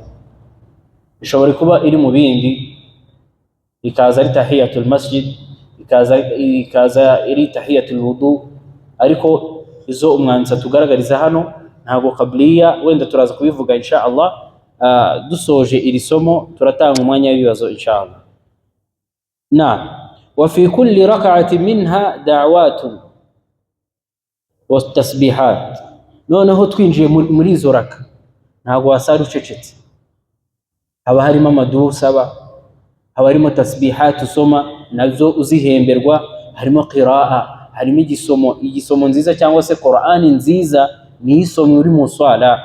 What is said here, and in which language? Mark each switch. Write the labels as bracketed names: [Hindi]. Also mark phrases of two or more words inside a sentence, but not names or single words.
[Kinyarwanda] Ishobora kuba iri mu bindi, ikaza ari [Arabic] تحية المسجد, [Kinyarwanda] ikaza iri [Arabic] تحية الوضوء, [Kinyarwanda] ariko izo umwanza tugaragariza hano ntago qabliya. Wenda turaza kubivuga [Arabic] إن شاء الله [Kinyarwanda] dusoje iri somo, turatanga umwanya w'ibibazo [Arabic] إن شاء الله. وفي كل ركعة منها دعوة وتسبيحات. [Kinyarwanda] Noneho twinjiye muri izo raka, ntago wasari ucecetse, haba harimo amadu usaba, haba harimo tasbihat usoma nazo uzihemberwa, harimo qiraa, harimo igisomo nziza cyangwa se Qur'ani nziza ni isomwe uri mu swala.